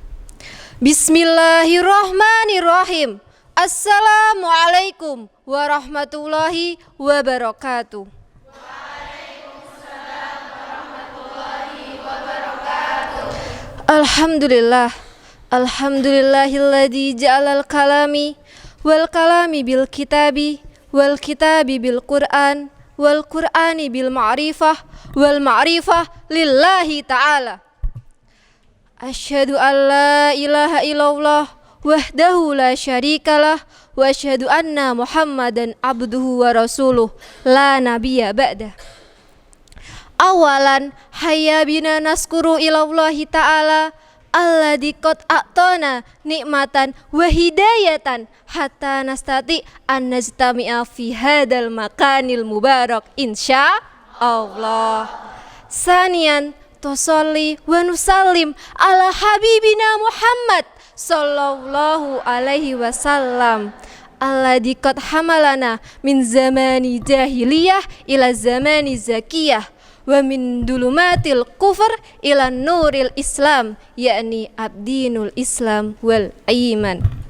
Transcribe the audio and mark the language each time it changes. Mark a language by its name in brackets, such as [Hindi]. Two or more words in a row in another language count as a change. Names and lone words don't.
[Arabic] بسم الله الرحمن الرحيم السلام عليكم ورحمة الله وبركاته. الحمد لله الحمد لله الذي جعل الكلام والكلام بالكتاب والكتاب بالقرآن والقرآن بالمعرفة والمعرفة لله تعالى. أشهد أن لا إله إلا الله وحده لا شريك له وأشهد أن محمدا عبده ورسوله لا نبي بعده. أولا هيا بنا نشكر إلى الله تعالى الذي قد أعطانا نعمة وهداية حتى نستطيع أن نجتمع في هذا المكان المبارك إن شاء الله. ثانيا نصلي ونسلم على حبيبنا محمد صلى الله عليه وسلم الذي قد حملنا من زمان الجاهلية إلى زمان الزكية ومن ظلمات الكفر إلى نور الإسلام يعني بدين الإسلام والإيمان.